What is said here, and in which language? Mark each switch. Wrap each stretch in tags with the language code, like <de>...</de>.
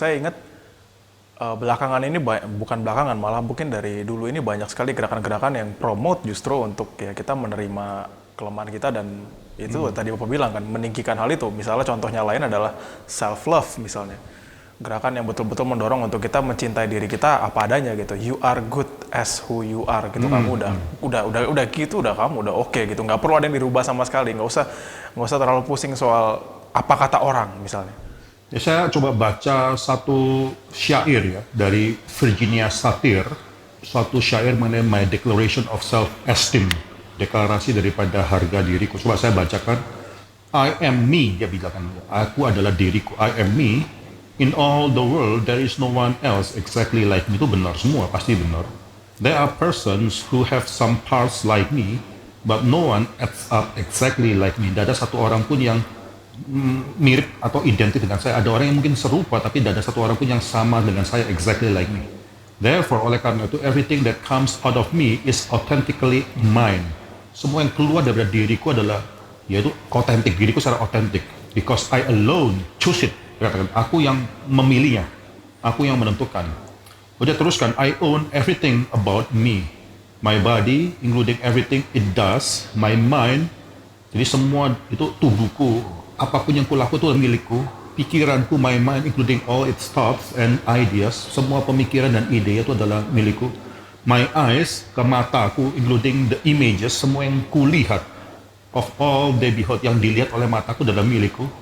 <id>Saya ingat belakangan ini, bukan belakangan, malah mungkin dari dulu ini banyak sekali gerakan-gerakan yang promote justru untuk ya kita menerima kelemahan kita, dan itu tadi Bapak bilang kan, meninggikan hal itu. Misalnya contohnya lain adalah self-love misalnya. Gerakan yang betul-betul mendorong untuk kita mencintai diri kita apa adanya gitu.</id> <en>You are good as who you are gitu.</en> <id>Kamu udah gitu, kamu udah oke gitu. Nggak perlu ada yang dirubah sama sekali. Nggak usah terlalu pusing soal apa kata orang misalnya. Ya, saya coba baca satu syair ya dari Virginia Satir, suatu syair mengenai My Declaration of Self-Esteem, deklarasi daripada harga diriku. Coba saya bacakan.</id> <en>I am me,</en> <id>dia bilang, aku adalah diriku.</id> <en>I am me. In all the world, there is no one else exactly like me.</en> <id>Itu benar semua, pasti benar.</id> <en>There are persons who have some parts like me, but no one acts up exactly like me.</en> <id>Tidak ada satu orang pun yang mirip atau identik dengan saya. Ada orang yang mungkin serupa, tapi tidak ada satu orang pun yang sama dengan saya</id> <en>exactly like me. Therefore,</en> <id>oleh karena itu,</id> <en>everything that comes out of me is authentically mine.</en> <id>Semua yang keluar dari diriku adalah, yaitu otentik, diriku secara otentik.</id> <en>Because I alone choose it.</en> <id>Katakan, aku yang memilihnya, aku yang menentukan. Udah teruskan,</id> <en>I own everything about me. My body, including everything it does. My mind,</en> <id>jadi semua itu tubuhku, apapun yang kulaku itu milikku. Pikiranku,</id> <en>my mind, including all its thoughts and ideas.</en> <id>Semua pemikiran dan ide itu adalah milikku.</id> <en>My eyes,</en> <id>ke mataku,</id> <en>including the images,</en> <id>semua yang kulihat.</id> <en>Of all they behold,</en> <id>yang dilihat oleh mataku adalah milikku.</id>